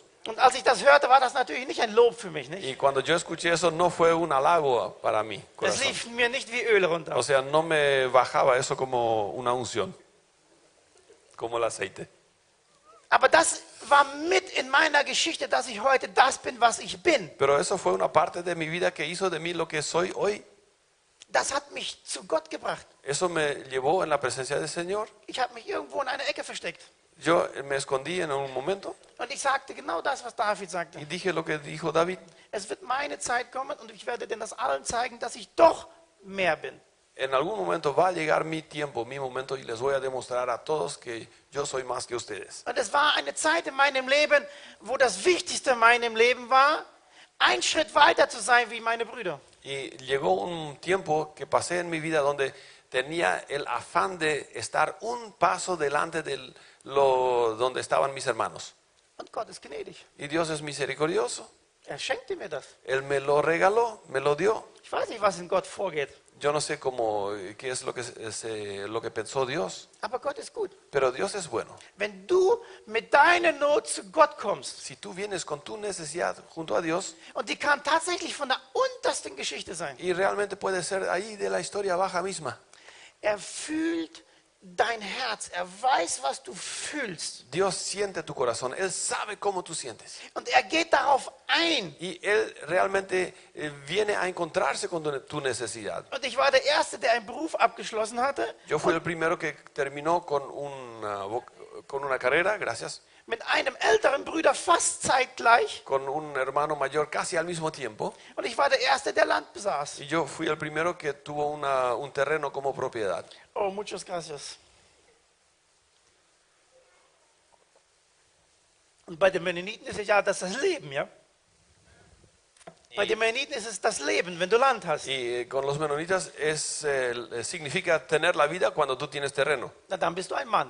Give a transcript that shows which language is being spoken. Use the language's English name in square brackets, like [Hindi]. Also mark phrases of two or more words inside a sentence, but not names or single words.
[German] Und als ich das hörte, war das natürlich nicht ein Lob für mich, nicht? [Spanish] Y cuando yo escuché eso no fue un halago para mí. [German] Das [Spanish] Corazón. [German] lief mir nicht wie Öl runter. [Spanish] O sea, no me bajaba eso como una unción, como el aceite. [German] Aber das war mit in meiner Geschichte, dass ich heute das bin, was ich bin. [Spanish] Pero eso fue una parte de mi vida que hizo de mí lo que soy hoy. [German] Das hat mich zu Gott gebracht. [Spanish] Eso me llevó en la presencia del Señor. [German] Ich habe mich irgendwo in einer Ecke versteckt. [Spanish] Yo me escondí en un momento [German] Und ich sagte genau das, was David sagte. [Spanish] y dije lo que dijo David. [German] Es wird meine Zeit kommen und ich werde denn das allen zeigen, dass ich doch mehr bin. [Spanish] En algún momento va a llegar mi tiempo, mi momento, y les voy a demostrar a todos que yo soy más que ustedes. [German] Und es war eine Zeit in meinem Leben, wo das Wichtigste in meinem Leben war, einen Schritt weiter zu sein wie meine Brüder. [Spanish] Y llegó un tiempo que pasé en mi vida donde tenía el afán de estar un paso delante de donde estaban mis hermanos. [German] Und Gott ist gnädig. [Spanish] Y Dios es misericordioso. [German] Er schenkte mir das. [Spanish] Él me lo regaló, me lo dio. [German] Ich weiß nicht, was in Gott vorgeht, [Spanish] Yo no sé qué es lo que pensó Dios, [German] aber Gott ist gut. [Spanish] pero Dios es bueno. [German] Wenn du mit deiner Not zu Gott kommst, [Spanish] Si tú vienes con tu necesidad junto a Dios, [German] und die kann tatsächlich von der untersten Geschichte sein, [Spanish] y realmente puede ser ahí de la historia baja misma. [German] er fühlt dein Herz, er weiß, was du fühlst. [Spanish] Dios siente tu corazón, Él sabe cómo tú sientes. [German] Und er geht darauf ein. [Spanish] Y Él realmente viene a encontrarse con tu necesidad. [German] Und ich war der Erste, der einen Beruf abgeschlossen hatte, [Spanish] Yo fui el primero que terminó con una carrera, gracias, [German] mit einem älteren Bruder fast zeitgleich. [Spanish] con un hermano mayor casi al mismo tiempo. [German] Und ich war der Erste, der Land besaß. [Spanish] Y yo fui el primero que tuvo un terreno como propiedad. Oh, muchas gracias. [German] Und bei den Mennoniten ist es ja das Leben, ja? Bei den Mennoniten ist es das Leben, wenn du Land hast. [Spanish] Y con los menonitas significa tener la vida cuando tú tienes terreno. [German] Na, dann bist du ein Mann.